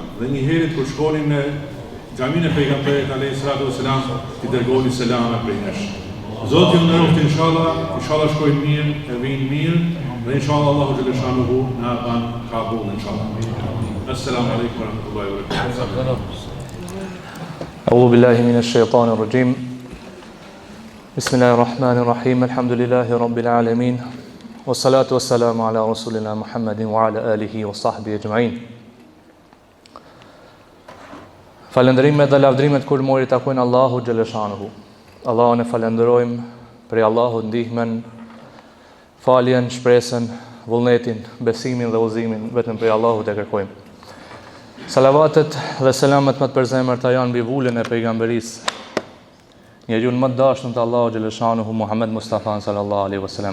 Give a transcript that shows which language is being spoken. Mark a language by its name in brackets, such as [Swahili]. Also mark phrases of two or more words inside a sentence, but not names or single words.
[Albanian] dhe një herët kur shkonin në xhamin e pejgamberit [Arabic] عليه الصلاة والسلام, [Albanian] i dërgoni selame prej nesh. Zoti ju nderoft inshallah shkojnë mirë, e vinë mirë, dhe inshallah Allahu xhaleshanuhu na ban kabul inshallah. [Arabic] السلام عليكم ورحمة الله وبركاته. أعوذ بالله من الشيطان الرجيم. بسم الله الرحمن الرحيم. الحمد لله رب العالمين. والصلاة والسلام على رسولنا محمد وعلى آله وصحبه أجمعين. [Albanian] Falënderimet dhe lavdrimet kur mori takojnë Allahu xhaleshanuhu. Allahun e falenderojmë për Allahut ndihmën, faljen, shpresën, vullnetin, besimin dhe udhëzimin vetëm për Allahut e kërkojmë. Salavatet dhe selamet më të përzemërta janë mbi vulën e pejgamberisë, njeriu më të dashur të Allahut xhaleshanuhu Muhammed Mustafa [Arabic] صلى الله عليه وسلم.